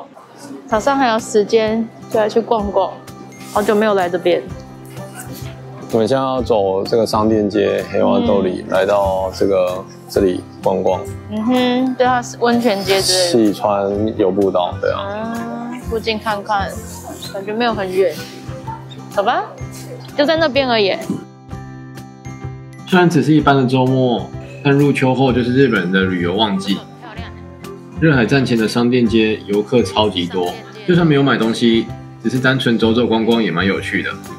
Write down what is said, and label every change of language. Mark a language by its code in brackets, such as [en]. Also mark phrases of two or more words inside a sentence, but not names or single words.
[zh] 早上還有時間，就來去逛逛。好久沒有來這邊。我們現在要走這個商店街黑瓦兜裡，來到這裡逛逛。對啊，溫泉街之類的。細川游步道，對啊。附近看看，感覺沒有很遠。走吧，就在那邊而已。雖然只是一般的週末，但入秋後就是日本人的旅遊旺季。熱海站前的商店街遊客超級多，就算沒有買東西，只是單純走走逛逛也蠻有趣的。